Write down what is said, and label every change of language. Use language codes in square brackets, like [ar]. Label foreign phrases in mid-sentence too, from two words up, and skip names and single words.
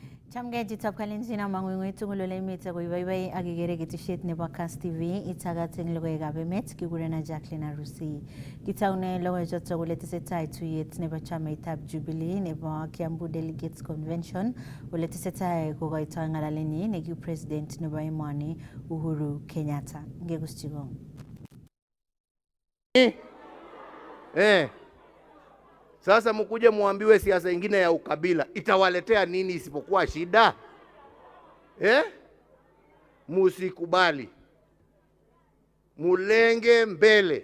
[kln] Chamge jitab kalenjin amang'ung'ui tugul ole emet akoiboiboi akikere ketesiet nebo Kass TV itagat eng logoiwekab emet kigurena Jacqueline Arusi. Kitaune logoiwechoto kole tesetai tuyet nebo chamaitab Jubilee nebo Kiambu Delegates Convention ole tesetai kokoitoi ng'alalenyi nekiu president nebo emoni Uhuru Kenyatta. Ngekuschi kong. [sw] Sasa mkuje muambiwe siasa ingine ya ukabila itawaletea nini isipokuwa shida? Musikubali. Mulenge mbele.